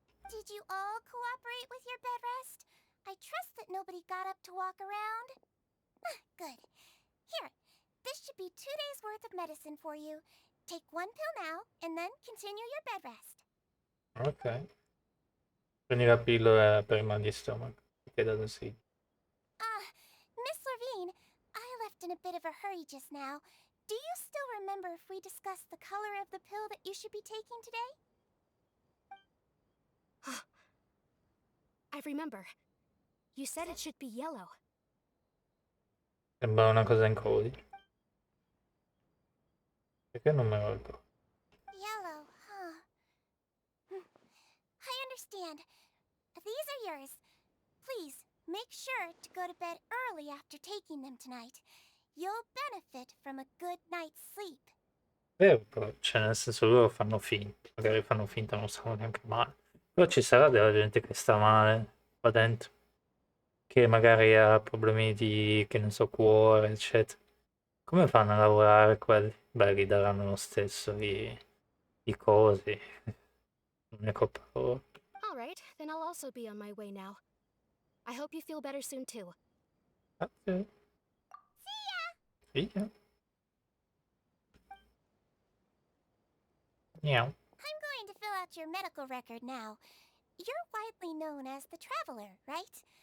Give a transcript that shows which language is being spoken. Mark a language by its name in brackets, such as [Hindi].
[English] Did you all cooperate with your bed rest? I trust that nobody got up to walk around. Good. Here, this should be 2 days' worth of medicine for you. Take 1 pill now, and then continue your bed rest. Ok. [Italian] Prendi la pillola per il mal di stomaco. Ti ho dato sì. [English] Miss Lorvine, I left in a bit of a hurry just now. Do you still remember if we discussed the color of the pill that you should be taking today? I remember. You said it should be yellow. [Italian] Sembra una cosa in codice. Perché non me lo ricordo? [English] Yellow, huh? I understand. These are yours. Please, make sure to go to bed early after taking them tonight. You'll benefit from a good night's sleep. [Italian] Però, cioè nel senso loro fanno finta, magari fanno finta non stanno neanche male. Però ci sarà della gente che sta male qua dentro. Che magari ha problemi di, che ne so, cuore, eccetera. Come fanno a lavorare quelli? Beh, gli daranno lo stesso i cosi. Non è colpa loro. [English] All right, then I'll also be on my way now. I hope you feel better soon too. [Italian] Grazie. [English] See ya. Meow. I'm going to fill out your medical record now. You're widely known as the Traveler, right?